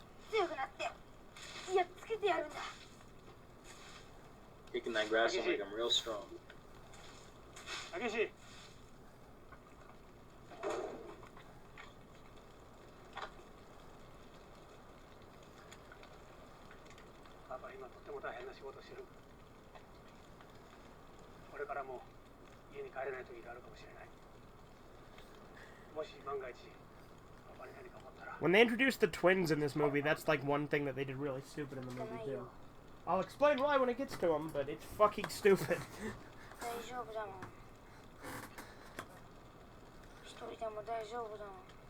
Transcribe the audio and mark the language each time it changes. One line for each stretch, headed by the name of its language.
Japanese: 強くなってやっつけてやるんだ。
English: Kicking that grass will make him real strong.
Japanese: たけし。パパ今とっても大変な仕事してる。これからも家に帰れない時があるかもしれない。もし万が一パパに何か起こったら。
English: When they introduced the twins in this movie, that's like one thing that they did really stupid in the movie too. I'll explain why when it gets to them, but it's fucking stupid.
Japanese: 大丈夫だもん。一人でも大丈夫だもん。